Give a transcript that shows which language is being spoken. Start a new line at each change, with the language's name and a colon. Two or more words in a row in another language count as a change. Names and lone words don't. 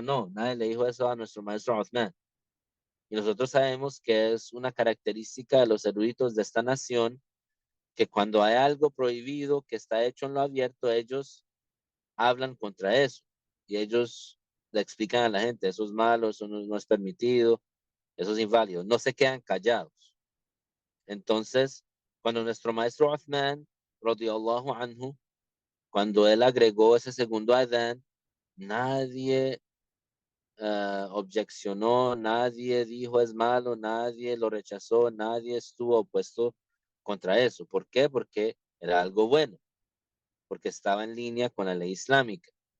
Spanish: No, nadie le dijo eso a nuestro maestro Uthman. Y nosotros sabemos que es una característica de los eruditos de esta nación que cuando hay algo prohibido que está hecho en lo abierto, ellos hablan contra eso y ellos le explican a la gente, eso es malo, eso no es permitido, eso es inválido, no se quedan callados. Entonces, cuando nuestro maestro Uthman,
Arabic: رضي الله عنه,
Spanish: cuando él agregó ese segundo adán, nadie objecionó, nadie dijo es malo, nadie lo rechazó, nadie estuvo opuesto contra eso. ¿Por qué? Porque era algo bueno, porque estaba en línea con la ley islámica.